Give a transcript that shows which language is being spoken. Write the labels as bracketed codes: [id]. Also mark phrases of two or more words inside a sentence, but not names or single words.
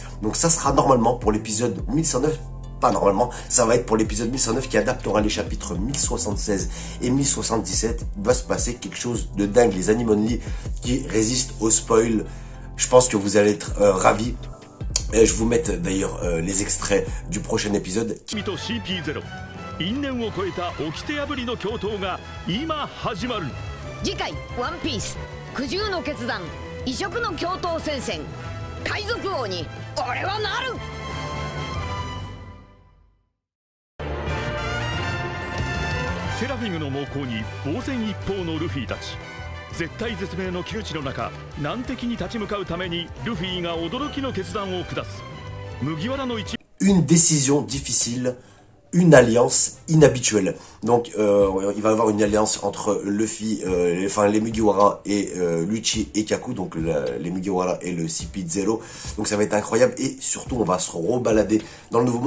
[fr] Donc ça sera normalement pour l'épisode 1109. Pas normalement, ça va être pour l'épisode 1109 qui adaptera les chapitres 1076 et 1077. Il va se passer quelque chose de dingue. Les [en] Anime Only [fr] qui résistent au spoil. Je pense que vous allez être ravis. Et je vous mets d'ailleurs les extraits du prochain épisode. [ja] 因縁を超えた掟破りの共闘が今始まる。次回ワンピース苦渋の決断異色の共闘戦線海賊王に俺はなる。セラフィムの猛攻に防戦一方のルフィたち。絶体絶命の窮地の中、難敵に立ち向かうためにルフィが驚きの決断を下す。麦わらの一 [fr] Une décision difficile, une alliance inhabituelle. Donc il va y avoir une alliance entre Luffy, les Mugiwara et Lucci et Kaku, donc les Mugiwara et le CP0. Donc ça va être incroyable et surtout on va se rebalader dans le nouveau monde.